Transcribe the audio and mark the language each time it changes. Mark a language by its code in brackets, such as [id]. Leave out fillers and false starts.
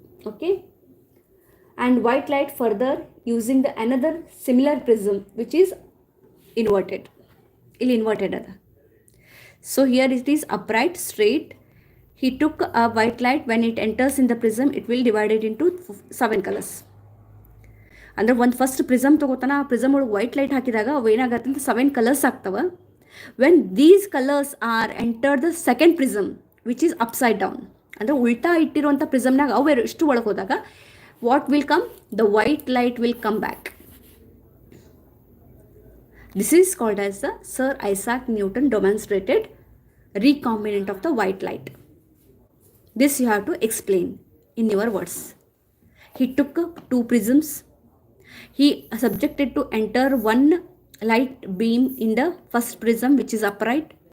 [en] Okay, and white light further using the another similar prism which is inverted. Inverted. So here it is upright, straight. He took a white light. When it enters in the prism, it will divide it into 7 colors. [kn] ಅಂದ್ರೆ ಒಂದು first prism ತಗೋತಾನ, ಆ prism ಒಳಗೆ white light ಹಾಕಿದಾಗ ಅವು ಏನಾಗತ್ತೆ ಅಂತ 7 colours ಆಗ್ತವೆ. [en] when these colours are enter the second prism which is upside down, [kn] ಅಂದರೆ ಉಲ್ಟಾ ಇಟ್ಟಿರುವಂಥ ಪ್ರಿಸಮ್ನಾಗ ಅವು ಇಷ್ಟು ಒಳಗೆ ಹೋದಾಗ [en] What will come? The white light will come back. This is called as the Sir Isaac Newton demonstrated recombinant of the white light. This you have to explain in your words. He took 2 prisms. He subjected to enter one light beam in the first prism which is upright.